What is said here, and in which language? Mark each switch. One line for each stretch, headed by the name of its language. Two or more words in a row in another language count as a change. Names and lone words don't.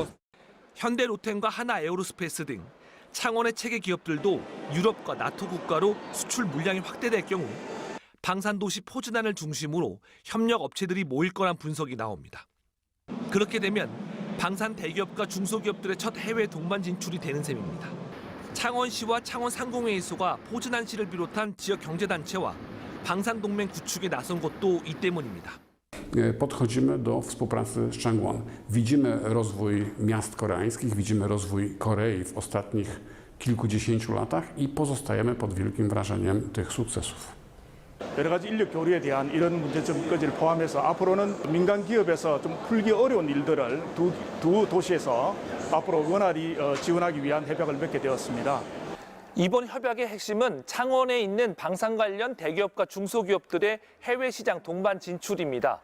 Korean: 현대 로템과 하나 에어로스페이스 등 창원의 체계 기업들도 유럽과 나토 국가로 수출 물량이 확대될 경우 방산도시 포즈난을 중심으로 협력 업체들이 모일 거란 분석이 나옵니다. 그렇게 되면 방산 대기업과 중소기업들의 첫 해외 동반 진출이 되는 셈입니다. 창원시와 창원상공회의소가 포즈난시를 비롯한 지역 경제단체와 방산동맹 구축에 나선 것도 이 때문입니다.
Polish: Podchodzimy do współpracy z Changwon. Widzimy rozwój miast koreańskich, widzimy rozwój Korei w ostatnich kilkudziesięciu latach i pozostajemy pod wielkim wrażeniem tych sukcesów.
Korean: 여러 가지 인력 교류에 대한 이런 문제점까지를 포함해서 앞으로는 민간 기업에서 좀 풀기 어려운 일들을 두 도시에서 앞으로 원활히 지원하기 위한 협약을 맺게 되었습니다. 이번 협약의 핵심은 창원에 있는 방산 관련 대기업과 중소기업들의 해외 시장 동반 진출입니다.